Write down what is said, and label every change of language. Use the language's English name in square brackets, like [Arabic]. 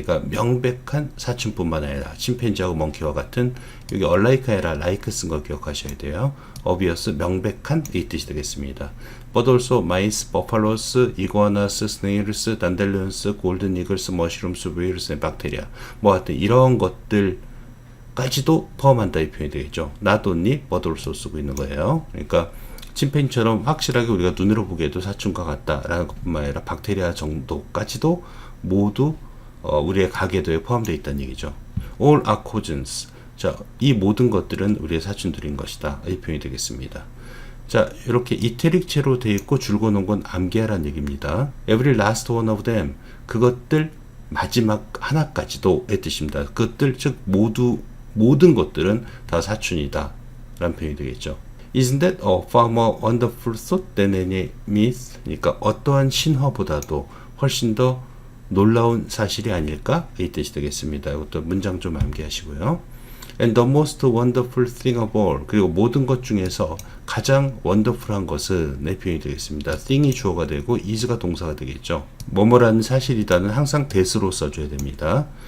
[Korean] 그러니까 명백한 사촌뿐만 아니라 침팬지하고 멍키와 같은, 여기 unlike가 아니라 like 쓴 거 기억하셔야 돼요. Obvious, 명백한 이 뜻이 되겠습니다. [English] But also mice, buffaloes, iguanas, snails, dandelions, golden eagles, mushrooms, whales, bacteria. [Korean] 뭐 하여튼 이런 것들까지도 포함한다 이 표현이 되겠죠. [English] Not only, but also [Korean] 쓰고 있는 거예요. 그러니까 침팬지처럼 확실하게 우리가 눈으로 보기에도 사촌과 같다라는 것뿐만 아니라 박테리아 정도까지도 모두 우리의 가계도에 포함되어 있다는 얘기죠. [English] All are cousins. [Korean] 자, 이 모든 것들은 우리의 사촌들인 것이다. 이 표현이 되겠습니다. 자, 이렇게 이태릭체로 되어 있고 줄거 놓은 건 암기하라는 얘기입니다. [English] Every last one of them. [Korean] 그것들 마지막 하나까지도의 뜻입니다. 그것들, 즉 모든 것들은 다 사촌이다 라는 표현이 되겠죠. [English] Isn't that a far more wonderful thought than any myth? [Korean] 그러니까 어떠한 신화보다도 훨씬 더 놀라운 사실이 아닐까? 이 뜻이 되겠습니다. 이것도 문장 좀 암기하시고요. [English] And the most wonderful thing of all. [Korean] 그리고 모든 것 중에서 가장 wonderful한 것은 내 표현이 되겠습니다. thing이 주어가 되고 is가 동사가 되겠죠. 뭐뭐라는 사실이다는 항상 that으로 써줘야 됩니다.